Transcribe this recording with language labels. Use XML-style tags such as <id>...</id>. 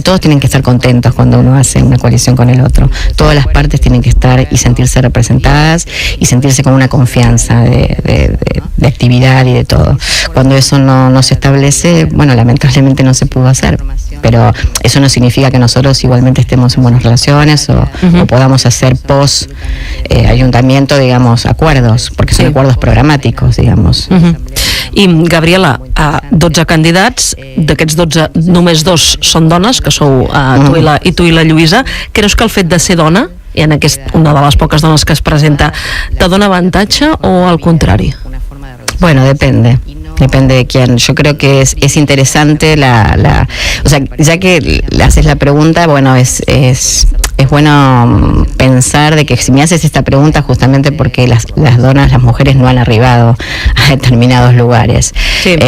<es>Todos tienen que estar contentos cuando uno hace una coalición con el otro, todas las partes tienen que estar y sentirse representadas y sentirse con una confianza de actividad y de todo. Cuando eso no se establece, bueno, lamentablemente no se pudo hacer, pero eso no significa que nosotros igualmente estemos en buenas relaciones o podamos hacer post ayuntamiento, digamos, acuerdos, porque son acuerdos programàticos, digamos.</es> <ca>I Gabriela, 12 candidats, d'aquests 12 només 2 són dones, que sou tu i la Lluïsa. Creus que el fet de ser dona, i en una de les poques dones que es presenta, te dona avantatge o al contrari?</ca> <es>Bueno, depende de quién. Yo creo que es interesante o sea, ya que le haces la pregunta, bueno, es bueno pensar de que si me haces esta pregunta justamente porque las donas, las mujeres no han arribado a determinados lugares. Sí.</es>